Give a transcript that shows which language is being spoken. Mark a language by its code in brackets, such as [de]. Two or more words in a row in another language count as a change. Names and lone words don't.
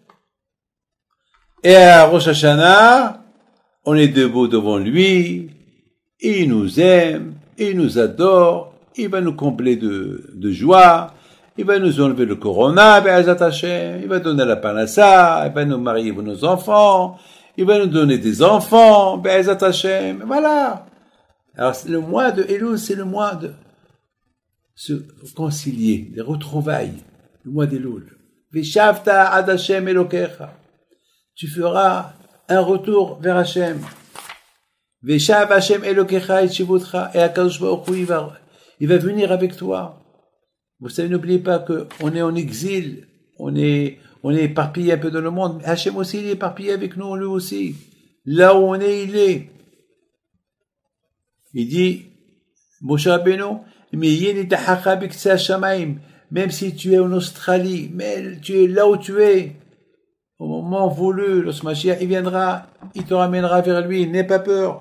[fr] Et à Rosh Hashanah, on est debout devant lui, il nous aime, il nous adore, il va nous combler de joie, il va nous enlever le corona, [he] בעזרת השם, [fr] il va donner la panassa, il va nous marier pour nos enfants, il va nous donner des enfants, [he] בעזרת השם, [fr] voilà. Alors, le mois de Elul, c'est le mois de se concilier, les retrouvailles, le mois d'Elul. [he] ושבת עד השם אלהיך. [fr] Tu feras un retour vers Hashem. [he] ושב השם אלהיך את שבותך, et הקדוש ברוך הוא, [fr] il va venir avec toi. Vous savez, n'oubliez pas qu'on est en exil, on est éparpillé un peu dans le monde, mais Hashem aussi, il est éparpillé avec nous, lui aussi. Là où on est, il est. Il dit, Moshe Rabbeinu, même si tu es en Australie, mais tu es là où tu es, au moment voulu, lorsque Mashiach il viendra, il te ramènera vers lui, n'aie pas peur.